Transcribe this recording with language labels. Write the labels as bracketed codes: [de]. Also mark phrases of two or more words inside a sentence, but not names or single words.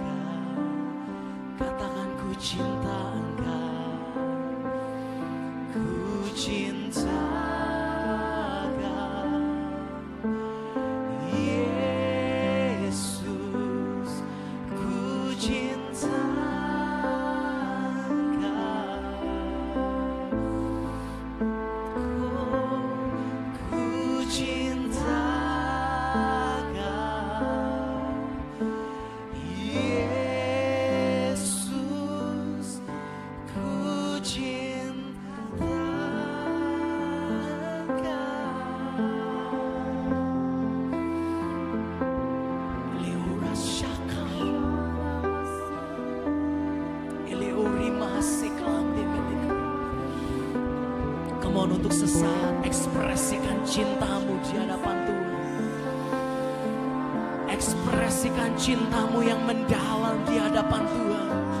[id] Katakan ku cinta Engkau, ku cintakan Yesus, ku cintakan. Ku cintakan Yesus, ku cintakan. Leura shaka, eleuri masih kelam di milikku. [en] Come on, [id] untuk sesaat ekspresikan cintamu di hadapan Tuhan. Ekspresikan cintamu yang mendalam di hadapan Tuhan.